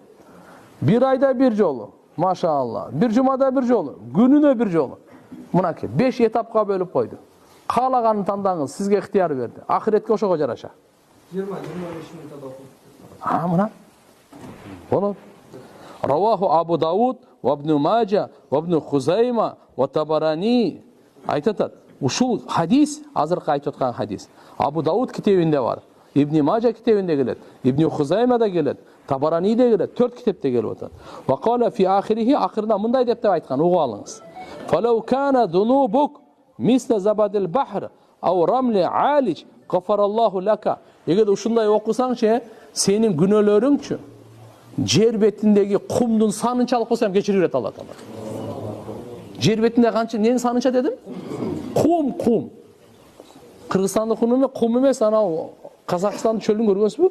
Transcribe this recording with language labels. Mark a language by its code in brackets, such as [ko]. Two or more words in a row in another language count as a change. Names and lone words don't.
[ky] Bir айда bir жолу. Машалла. Bir жумада bir жолу. Күнүнө bir жолу. Мынакей 5 этапка бөлүп койду. Каалаганын тандаңыз, сизге ыктыяр берди. Ахиретке ошого жараша. 20-25 мүнөттө окуп. Мына. Болот. [ar] رواه أبو داود وابن ماجه وابن خزيمة والطبراني. [ky] Айтат. Ушул хадис, азыркы айтып аткан хадис. Абу Дауд китебинде бар. Ибн Мажа китебинде келет. Ибн Хузаймада келет. Табараниде келет. 4 китепте келип атат. [ar] وقال في آخره, [ky] акырында мындай деп айткан, угуп алыңыз. [ar] فلو كانت ذنوبك مثل زبد البحر أو رمل عالج غفر الله لك. [ky] Эгерде ушундай окусаңчы, сенин күнөөлөрүңчү жер бетиндеги кумдун санынчалык болсо кечирип берет Алла Таала. Жер бетинде канча ненин санынча дедим? Кум. Кыргызстандын кум эмес, анау Казакстандын чөлүн көргөнсүзбү?